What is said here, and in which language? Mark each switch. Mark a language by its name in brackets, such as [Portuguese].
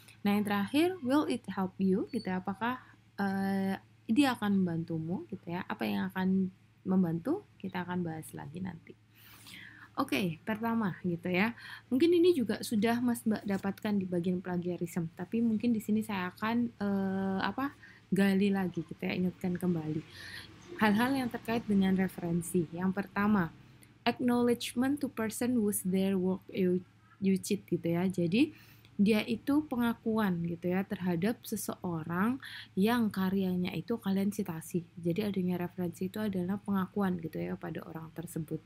[Indonesian] Nah, yang terakhir, [English] will it help you [Indonesian] gitu ya, apakah dia akan membantumu gitu ya, apa yang akan membantu, kita akan bahas lagi nanti. Oke, pertama gitu ya, mungkin ini juga sudah Mas Mbak dapatkan di bagian plagiarisme, tapi mungkin di sini saya akan gali lagi gitu ya, ingatkan kembali hal-hal yang terkait dengan referensi. [English] Yang pertama, acknowledgement to person whose their work you cheat gitu ya. [Indonesian] Jadi dia itu pengakuan gitu ya terhadap seseorang yang karyanya itu kalian citasi. Jadi adanya referensi itu adalah pengakuan gitu ya pada orang tersebut.